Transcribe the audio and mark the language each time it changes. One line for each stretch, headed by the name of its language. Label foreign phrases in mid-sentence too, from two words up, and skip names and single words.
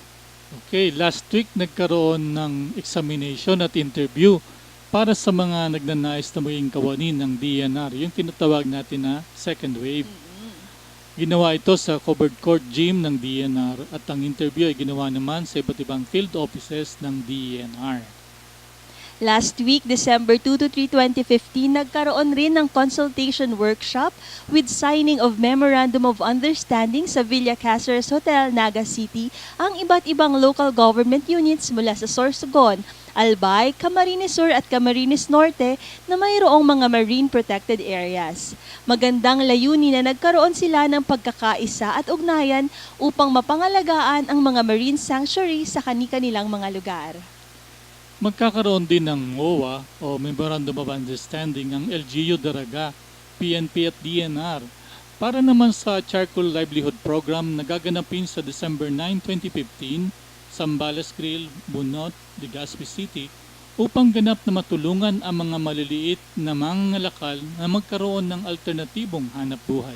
Filipino: Okay,
English: last week
Filipino: nagkaroon ng examination at interview para sa mga nagnanais na maging kawanin ng DENR, yung tinatawag natin na
English: second wave.
Filipino: Ginawa ito sa covered court gym ng DENR at ang interview ay ginawa naman sa iba't ibang field offices ng DENR.
English: Last week,
Filipino: December 2 to 3, 2015, nagkaroon rin ng
English: consultation workshop with signing of Memorandum of Understanding
Filipino: sa Villa Caceres Hotel, Naga City, ang iba't ibang
English: local government units
Filipino: mula sa Sorsogon, Albay, Camarines Sur at Camarines Norte na mayroong mga
English: marine protected areas.
Filipino: Magandang layunin na nagkaroon sila ng pagkakaisa at ugnayan upang mapangalagaan ang mga
English: marine sanctuary
Filipino: sa kani-kanilang mga lugar. Magkakaroon din ng MOA o
English: Memorandum of Understanding
Filipino: ang LGU Daraga, PNP at DENR para naman sa Charcoal Livelihood Program na gaganapin sa December 9, 2015 Zambales Grill, Bunot, Legazpi City upang ganap na matulungan ang mga maliliit na mangangalakal na magkaroon ng alternatibong hanap buhay.